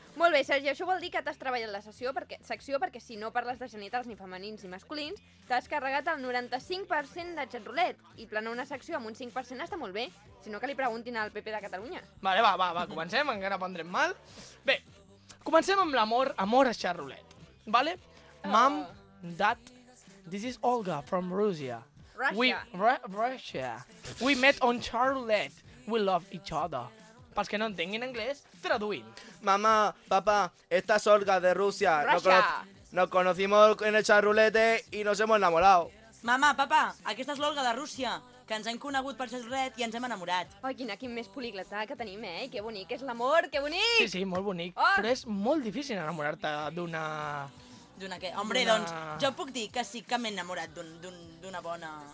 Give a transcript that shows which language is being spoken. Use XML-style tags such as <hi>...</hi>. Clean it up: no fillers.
<ca>Molt bé, Sergi, això vol dir que t'has treballat la secció perquè si no parles de genitals ni femenins ni masculins, t'has carregat el 95% de chat roulette. I planar una secció amb un 5% està molt bé, si no que li preguntin al PP de Catalunya. Vale, va, va, va, comencem, encara prendrem mal. Bé, comencem amb l'amor, amor a chat roulette. Vale? Oh.</ca> <en>Mom, dad, this is Olga from Russia. Russia. We met on chat roulette. We love each other.</en> <ca>Pels que no entenguin anglès, traduïm.</ca> <es>Mamá, papá, esta es Olga de Rusia.</es> <en>Russia.</en> <es>Nos conocimos en el charrulete y nos hemos enamorado.</es> <ca>Mamá, papá, aquesta és l'Olga de Rússia, que ens hem conegut per charrulete i ens hem enamorat. Ai, quin més poliglota que tenim, eh? Que bonic, és l'amor, que bonic! Sí, sí, molt bonic. Oh. Però és molt difícil enamorar-te d'una... D'una què? Hombre, d'una... doncs, jo puc dir que sí que m'he enamorat d'una bona...</ca>